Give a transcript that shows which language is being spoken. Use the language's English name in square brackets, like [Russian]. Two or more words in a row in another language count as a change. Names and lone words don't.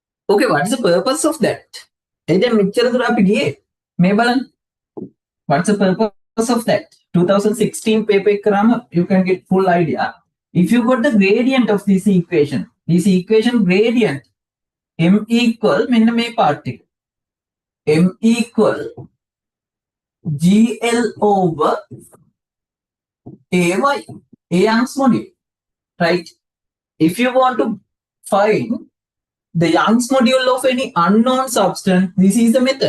[English] Okay, what's the purpose of that? [Sinhala] එයිද මෙච්චර දුර අපි ගියේ මේ බලන්න. [English] What's the purpose of that? 2016 paper කරාම you can get full idea. If you got the gradient of this equation gradient m equal [Sinhala] මෙන්න මේ [English] part එක. M equal GL over AY, A Young's module, right? If you want to find the Young's module of any unknown substance, this is the method.